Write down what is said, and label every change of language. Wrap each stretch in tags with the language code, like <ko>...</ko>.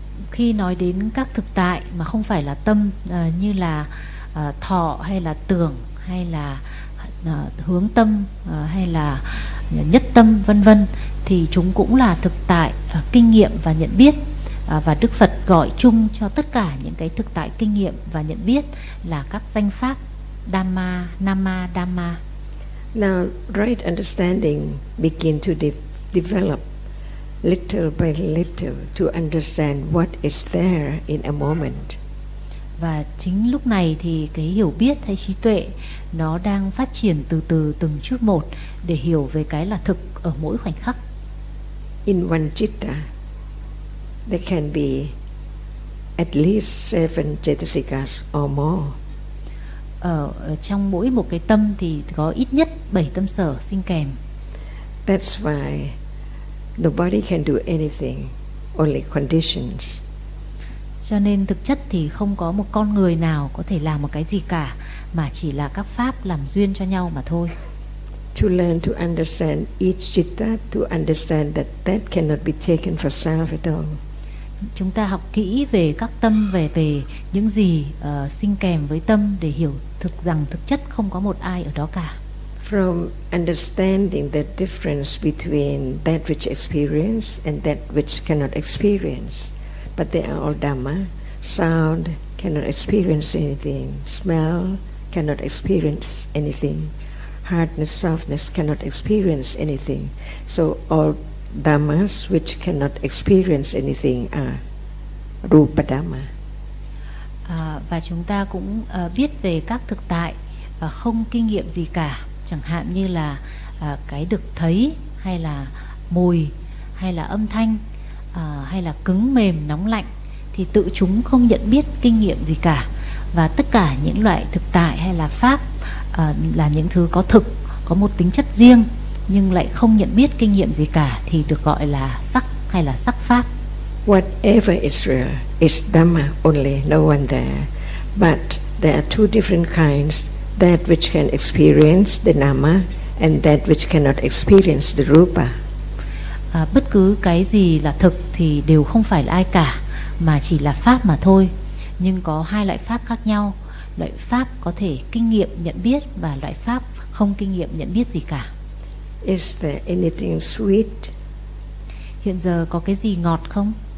<vi>Khi nói đến các thực tại mà không phải là tâm như là thọ hay là tưởng hay là hướng tâm hay là nhất tâm vân vân thì chúng cũng là thực tại kinh nghiệm và nhận biết, và Đức Phật gọi chung cho tất cả những cái thực tại kinh nghiệm và nhận biết là các danh pháp dhamma, nama, dhamma.</vi> <en>Now right understanding begin to develop little by little to understand what is there in a moment.</en> <vi>Và chính lúc này thì cái hiểu biết hay trí tuệ nó đang phát triển từ từ từng chút một để hiểu về cái là thực ở mỗi khoảnh khắc.</vi> <en>In one citta there can be at least 7 chetasikas or more.</en> <vi>Ở trong mỗi một cái tâm thì có ít nhất 7 tâm sở sinh kèm.</vi> <en>That's why nobody can do anything, only conditions.</en> <vi>Cho nên thực chất thì không có một con người nào có thể làm một cái gì cả, mà chỉ là các pháp làm duyên cho nhau mà thôi.</vi> <en>To learn to understand each citta, to understand that that cannot be taken for self at all.</en> <vi>Chúng ta học kỹ về các tâm, về những gì sinh kèm với tâm để hiểu thực rằng thực chất không có một ai ở đó cả.</vi> <en>From understanding the difference between that which experience and that which cannot experience. But they are all dhamma. Sound cannot experience anything. Smell cannot experience anything. Hardness, softness cannot experience anything. So all dhammas which cannot experience anything are rupa dhamma.</en> <vi>Và chúng ta cũng biết về các thực tại và không kinh nghiệm gì cả. Chẳng hạn như là cái được thấy, hay là mùi, hay là âm thanh, hay là cứng mềm nóng lạnh, thì tự chúng không nhận biết kinh nghiệm gì cả. Và tất cả những loại thực tại hay là pháp là những thứ có thực, có một tính chất riêng nhưng lại không nhận biết kinh nghiệm gì cả thì được gọi là sắc hay là sắc pháp.</vi> <en>Whatever is real is dhamma only, no one there. But there are two different kinds, that which can experience the nama and that which cannot experience the rupa.</en> <vi>Bất cứ cái gì là thực thì đều không phải là ai cả, mà chỉ là pháp mà thôi. Nhưng có hai loại pháp khác nhau, loại pháp có thể kinh nghiệm nhận biết và loại pháp không kinh nghiệm nhận biết gì cả.</vi> <en>Is there anything sweet?</en> <vi>Hiện giờ có cái gì ngọt không?</vi>